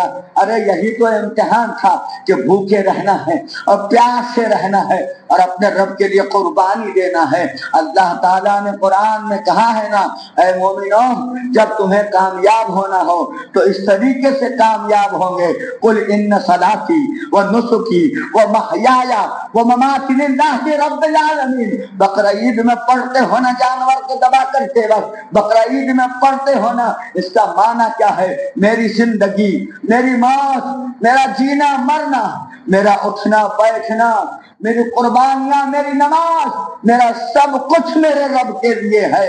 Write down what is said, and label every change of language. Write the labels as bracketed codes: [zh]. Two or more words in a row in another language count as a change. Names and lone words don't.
[ur] ارے یہی تو امتحان تھا کہ بھوکے رہنا ہے اور پیاس سے رہنا ہے اور اپنے رب کے لیے قربانی دینا ہے۔ اللہ تعالیٰ نے قرآن میں کہا ہے نا، اے مومنو جب تمہیں کامیاب ہونا ہو تو اس طریقے سے کامیاب ہوں گے، [ar] قل ان صلاتی و نسکی و محیای و مماتی للہ رب العالمین۔ [ur] بقرہ عید میں پڑھتے ہونا جانور کو ذبح کرتے وقت، بقرہ عید میں پڑھتے ہونا، اس کا معنی کیا ہے؟ میری زندگی، میری موت، میرا جینا مرنا، میرا اٹھنا بیٹھنا، میری قربانیاں، میری نماز، میرا سب کچھ میرے رب کے لیے ہے۔